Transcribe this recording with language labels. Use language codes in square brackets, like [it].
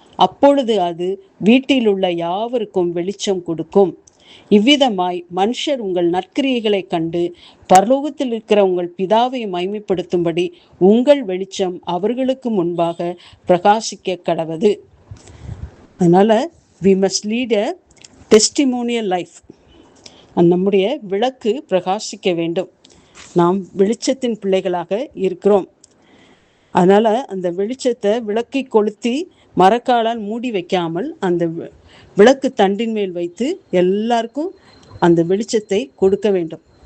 [ta] அப்பொழுது அது வீட்டில் உள்ள யாவருக்கும் வெளிச்சம் கொடுக்கும். இவ்விதமாய் மனுஷர் உங்கள் நற்கிரியைகளை கண்டு பரலோகத்தில் இருக்கிற உங்கள் பிதாவை மகிமைப்படுத்தும்படி உங்கள் வெளிச்சம் அவர்களுக்கு முன்பாக பிரகாசிக்க கடவது. அதனால [en] we must lead a testimonial life. [ta] நம்முடைய விளக்கு பிரகாசிக்க வேண்டும். நாம் வெளிச்சத்தின் பிள்ளைகளாக இருக்கிறோம். அதனால அந்த வெளிச்சத்தை விளக்கை கொளுத்தி மரக்காலால் மூடி வைக்காமல் அந்த விளக்கு தண்டின் மேல் வைத்து எல்லாருக்கும் அந்த வெளிச்சத்தை கொடுக்க வேண்டும்.